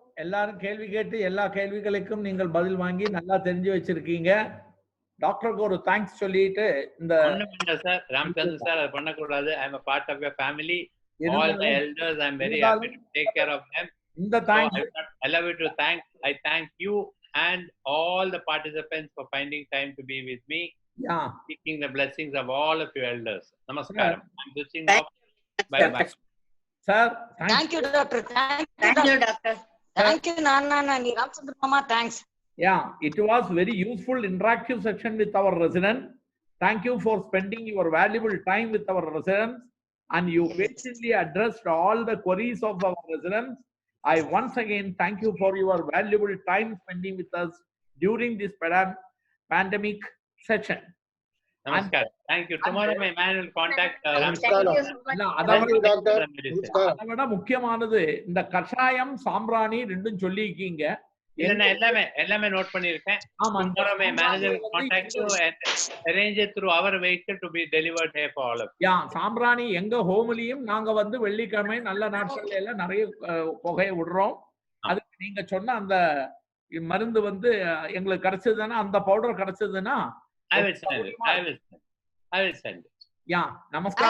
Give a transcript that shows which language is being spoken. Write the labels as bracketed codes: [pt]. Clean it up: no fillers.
[ta] எல்லாரும் கேள்வி கேட்டு எல்லா கேள்விகளுக்கும் நீங்கள் பதில் வாங்கி நல்லா தெரிஞ்சு வச்சிருக்கீங்க. டாக்டருக்கு ஒரு தேங்க்ஸ் சொல்லிட்டு இந்த சார் ராமச்சந்திரன் சார் அது பண்ண கூடாது. [en] I am a part of your family. All the elders, I am very happy to take care of them. [ta] இந்த thanks [en] I love you to thank. I thank you and all the participants for finding time to be with me. Yeah. Seeking the blessings of all of you elders. Namaskaram. I'm switching off. Bye bye. Sir, thank you, doctor. Thank you, doctor. Thank you, Nani. Ramchandra Mama, thanks. Yeah, it was very useful interactive session with our residents. Thank you for spending your valuable time with our residents, and you patiently addressed all the queries of our residents. I once again thank you for your valuable time spending with us during this pandemic session. Namaskar. Thank you. Tomorrow my man will contact. [ta] அதவிட முக்கியமானது இந்த கஷாயம் சாம்பிராணி ரெண்டும் சொல்லிருக்கீங்க. எல்லாமே note பண்ணிருக்கேன். [en] Tomorrow my manager will contact you and arrange it through our vehicle to be delivered here for all of you. [ta] சாம்பிராணி எங்க ஹோம்லயும் நாங்க வந்து வெள்ளிக்கிழமை நல்ல நாட்கள்ல எல்லாம் நிறைய புகையை விடுறோம். அதுக்கு நீங்க சொன்ன அந்த மருந்து வந்து எங்களுக்கு கிடைச்சதுன்னா அந்த பவுடர் கிடைச்சதுன்னா [en] I will send it. I will send it. Yeah, namaskar.